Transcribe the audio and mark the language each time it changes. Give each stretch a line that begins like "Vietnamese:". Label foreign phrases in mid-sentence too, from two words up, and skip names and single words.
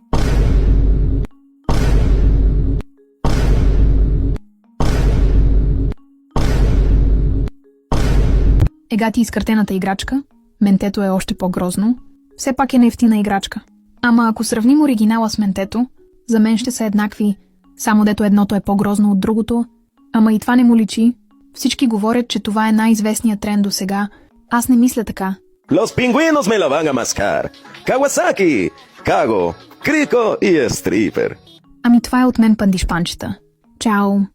Bulgarian: Ега ти изкъртената играчка, ментето е още по-грозно, все пак е нефтина играчка. Ама ако сравним оригинала с ментето, за мен ще са еднакви, само дето едното е по-грозно от другото. Ама и това не му личи. Всички говорят, че това е най-известният тренд до сега. Аз не мисля така.
Spanish: Los pingüinos me la van a mascar. Kawasaki, Kago,
Bulgarian: Крiko и Stripper. Ами това е от мен, пандишпанчета. Чао!